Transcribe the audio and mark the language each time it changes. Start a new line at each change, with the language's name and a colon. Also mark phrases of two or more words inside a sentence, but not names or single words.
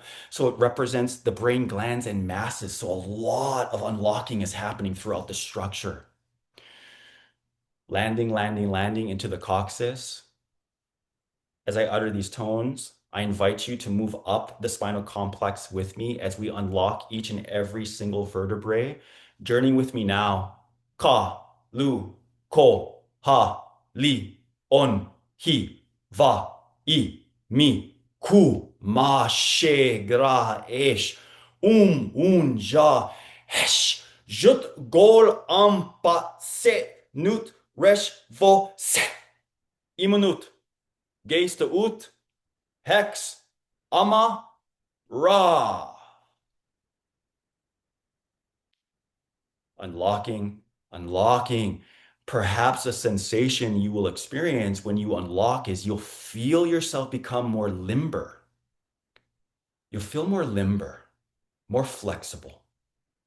English: So it represents the brain glands and masses. So a lot of unlocking is happening throughout the structure. Landing, landing, landing into the coccyx. As I utter these tones, I invite you to move up the spinal complex with me as we unlock each and every single vertebrae. Journey with me now. Ka, lu, ko, ha, li, on, hi, va, I, mi, ku, ma, she, gra, esh, un, ja, hesh, jut, gol, pa, se, nut, resh, vo, se, imunut, geeste ut, Hex, Ama, Ra. Unlocking, unlocking. Perhaps a sensation you will experience when you unlock is you'll feel yourself become more limber. You'll feel more limber, more flexible, right?